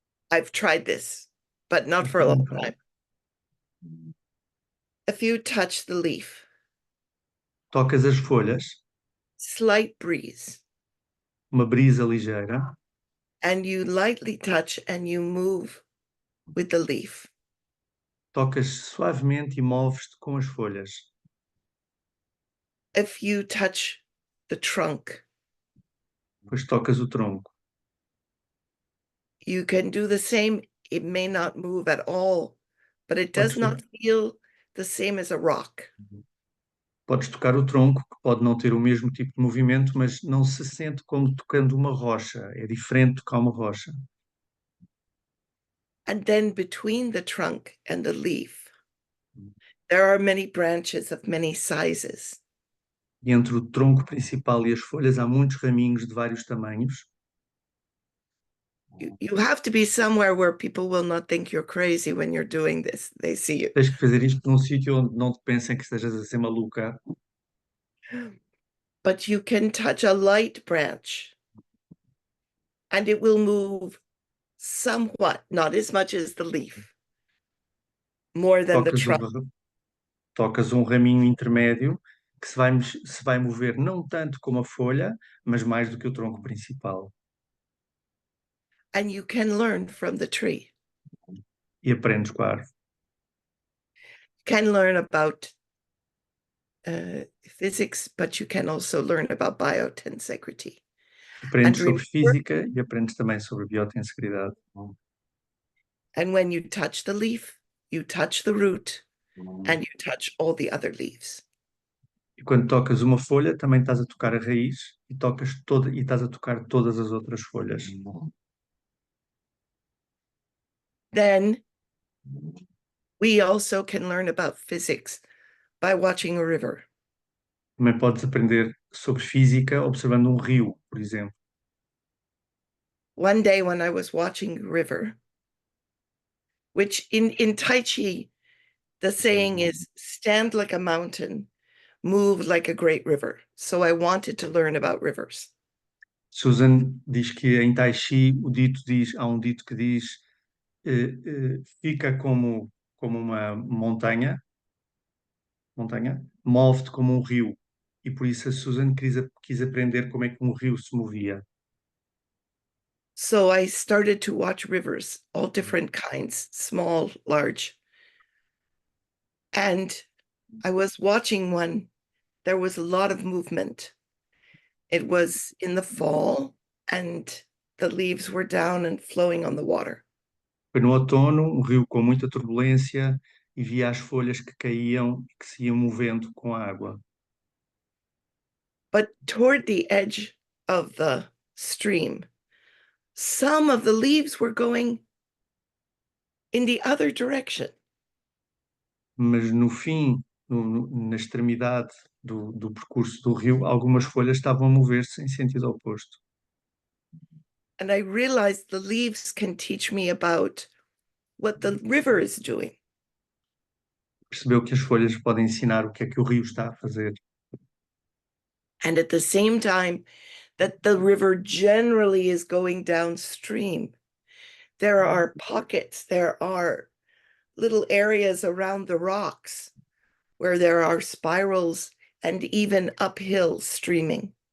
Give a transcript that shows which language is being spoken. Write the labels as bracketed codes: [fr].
[en] I've tried this, but not for a long time. If you touch the leaf. [pt] Tocas as folhas. [en] Slight breeze. [pt] Uma brisa ligeira. [en] And you lightly touch and you move with the leaf. [pt] Tocas suavemente e moves-te com as folhas. [en] If you touch the trunk. [pt] Depois tocas o tronco. [en] You can do the same. It may not move at all, but it does not feel the same as a rock. [pt] Podes tocar o tronco, que pode não ter o mesmo tipo de movimento, mas não se sente como tocando uma rocha. É diferente tocar uma rocha. [en] And then between the trunk and the leaf, there are many branches of many sizes. [pt] E entre o tronco principal e as folhas há muitos raminhos de vários tamanhos. [en] You have to be somewhere where people will not think you're crazy when you're doing this. They see you. [pt] Tens que fazer isto num sítio onde não te pensem que estejas a ser maluca. [en] But you can touch a light branch and it will move somewhat, not as much as the leaf, more than the trunk. [pt] Tocas um raminho intermédio que se vai mover não tanto como a folha, mas mais do que o tronco principal. [en] And you can learn from the tree. [pt] E aprendes com a árvore. [en] Can learn about physics, but you can also learn about biotensegrity. [pt] Aprendes [en] And [pt] sobre [en] remember- [pt] física e aprendes também sobre biotensegridade. [en] And when you touch the leaf, you touch the root and you touch all the other leaves. [pt] E quando tocas uma folha, também estás a tocar a raiz e estás a tocar todas as outras folhas. [en] Then we also can learn about physics by watching a river. [pt] Também podes aprender sobre física observando um rio, por exemplo. [en] One day when I was watching the river, which in Tai Chi, the saying is stand like a mountain, move like a great river. So I wanted to learn about rivers. [pt] Susan diz que em Tai Chi há um dito que diz fica como uma montanha, move-te como um rio. E por isso a Susan quis aprender como é que um rio se movia. [en] So I started to watch rivers, all different kinds, small, large. And I was watching one, there was a lot of movement. It was in the fall and the leaves were down and flowing on the water. [pt] Foi no outono, um rio com muita turbulência e via as folhas que caíam e que se iam movendo com a água. [en] But toward the edge of the stream, some of the leaves were going in the other direction. [pt] Mas no fim, na extremidade do percurso do rio, algumas folhas estavam a mover-se em sentido oposto. [en] And I realized the leaves can teach me about what the river is doing. [pt] Percebeu que as folhas podem ensinar o que é que o rio está a fazer. [en] And at the same time, that the river generally is going downstream. There are pockets, there are little areas around the rocks where there are spirals and even uphill streaming.